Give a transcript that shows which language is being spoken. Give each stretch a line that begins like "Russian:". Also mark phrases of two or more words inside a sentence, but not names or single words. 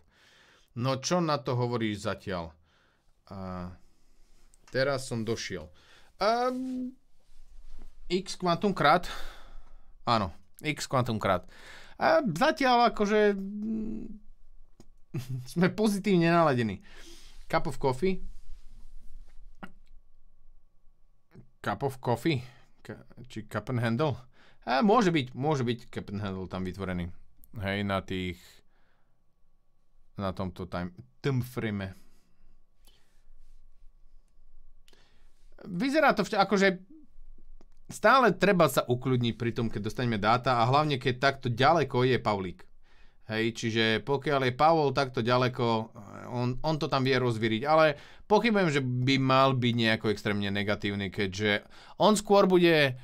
Slovak: No čo na to hovoríš zatiaľ? Teraz som došiel. X kvantum krát. Áno, X kvantum krát. Zatiaľ akože sme pozitívne naladení.
English: Cup of coffee. Cup of coffee? Či cup and handle?
Slovak: Môže byť
English: cup and handle
Slovak: tam vytvorený. Hej, na tomto
English: time frame.
Slovak: Vyzerá to akože stále treba sa ukľudniť pri tom, keď dostaneme dáta a hlavne keď takto ďaleko je Pavlík. Hej, čiže pokiaľ je Pavol takto ďaleko, on to tam vie rozvíriť, ale pochybujem, že by mal byť nejako extrémne negatívny, keďže on skôr bude.